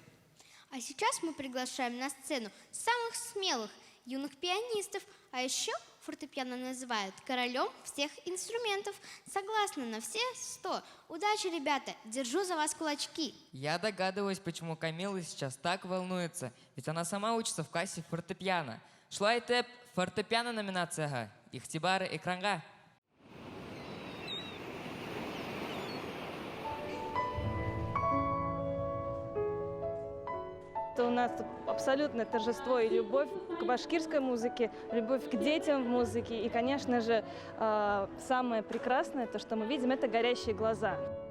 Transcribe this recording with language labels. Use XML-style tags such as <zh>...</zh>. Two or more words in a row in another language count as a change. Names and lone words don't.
<ru>А сейчас мы приглашаем на сцену самых смелых юных пианистов, а еще фортепиано называют королем всех инструментов. Согласны на все 100. Удачи, ребята! Держу за вас кулачки. Я догадываюсь, почему Камила сейчас так волнуется, ведь она сама учится в классе фортепиано.</ru> <tt>Шулай итеп, фортепиано номинацияга, игътибары экранга.</tt> <ru>У нас абсолютное торжество и любовь к башкирской музыке, любовь к детям в музыке. И, конечно же, самое прекрасное, то, что мы видим, это горящие глаза.</ru>